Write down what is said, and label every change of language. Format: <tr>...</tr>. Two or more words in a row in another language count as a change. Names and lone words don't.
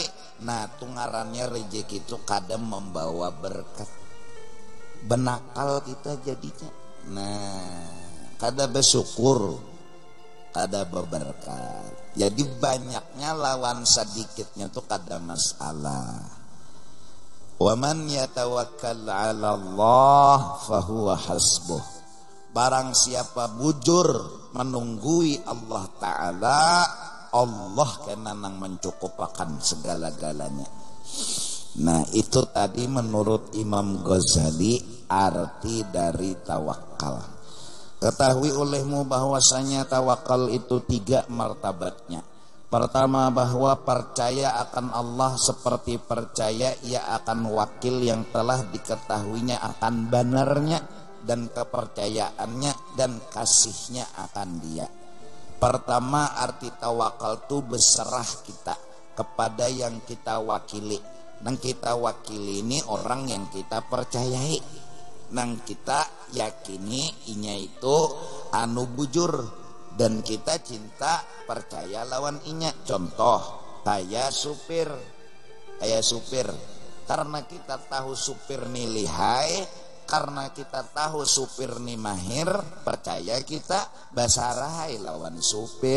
<bjn>Nah tungarannya rezeki itu kadang membawa berkat. Benakal kita jadinya. Nah kada bersyukur, kada berberkat. Jadi banyaknya lawan sedikitnya tuh kada masalah.</bjn> <ar>ومن يتوكل على الله فهو حسبه.</ar> <bjn>Barang siapa bujur menunggui Allah Ta'ala, Allah kena nang mencukupakan segala-galanya.</bjn> <id>Nah itu tadi menurut Imam Ghazali arti dari tawakal.</id> <ms>Ketahui olehmu bahwasanya tawakal itu 3 martabatnya. Pertama, bahwa percaya akan Allah seperti percaya ia akan wakil yang telah diketahuinya akan benarnya, dan kepercayaannya dan kasihnya akan dia.</ms> <id>Pertama, arti tawakal itu berserah kita kepada yang kita wakili.</id> <bjn>Nang kita wakili ini orang yang kita percayai, nang kita yakini inya itu anu bujur, Dan kita cinta percaya lawan inya. Contoh kayak supir, karena kita tahu supir ni lihai, karena kita tahu supir ni mahir, percaya kita basarahai lawan supir.</bjn>